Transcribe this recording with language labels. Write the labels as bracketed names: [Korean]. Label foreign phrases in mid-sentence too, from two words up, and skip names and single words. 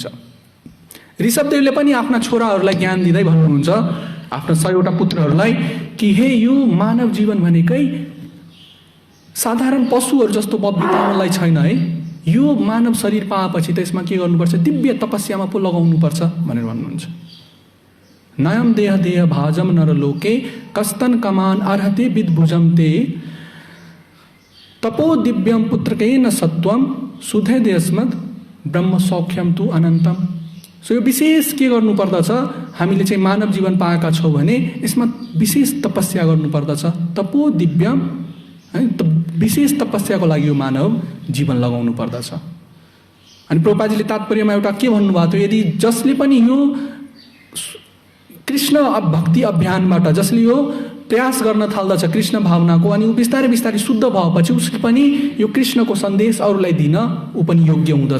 [Nepali] ऋषभदेवले पनि आफ्ना छोराहरूलाई ज्ञान दिँदै भन्नुहुन्छ, आफ्ना 100वटा पुत्रहरूलाई, कि हे यो मानव जीवन भनेकै साधारण पशुहरू जस्तो बिताउनलाई छैन है। यो मानव शरीर पाएपछि त यसमा के गर्नुपर्छ? दिव्य तपस्यामा पो लगाउनुपर्छ भनेर भन्नुहुन्छ। [Sanskrit] नयम देह देह भाजम नरलोके कस्तन कमान अर्हते विद्भुजम ते तपो दिव्यम पुत्रकेन सत्वम सुधे देशमद ब्रह्म सौख्यम तु अनन्तम। [Nepali] सो यो विशेष के गर्नुपर्दछ? हामीले चाहिँ मानव जीवन पाएका छौँ भने यसमा विशेष तपस्या गर्नुपर्दछ। [Sanskrit] तपो दिव्यम, [Nepali] है, विशेष तपस्याको लागि यो मानव जीवन लगाउनु पर्दछ। अनि प्रभुपादजीले तात्पर्यमा एउटा के भन्नुभएको थियो? यदि जसले पनि यो कृष्ण भक्ति अभियानबाट जसले यो प्रयास गर्न थाल्दछ कृष्ण भावनाको, अनि ऊ बिस्तारै बिस्तारै शुद्ध भएपछि उसले पनि यो कृष्णको सन्देश अरूलाई दिन ऊ पनि योग्य हुँदछ।